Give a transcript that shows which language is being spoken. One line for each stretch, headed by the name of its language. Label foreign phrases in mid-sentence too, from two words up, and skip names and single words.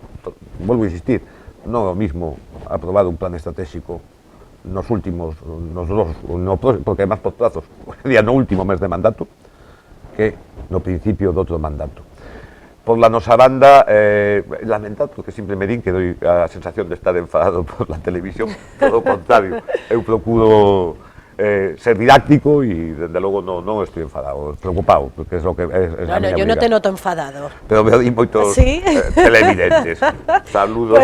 Galician: Volvo a insistir, non é o mismo aprobado un plan estratégico nos últimos, porque además por plazos, no último mes de mandato, que no principio do outro mandato. Por la nosa banda, lamentar, porque sempre me din que doi a sensación de estar enfadado por la televisión, todo o contrario, eu procuro ser didáctico
Spanish: y desde luego no estoy enfadado, preocupado, porque es lo que es no, yo no te noto enfadado.
Galician: Pero veo moitos
Spanish: ¿Sí? televidentes. Saludos.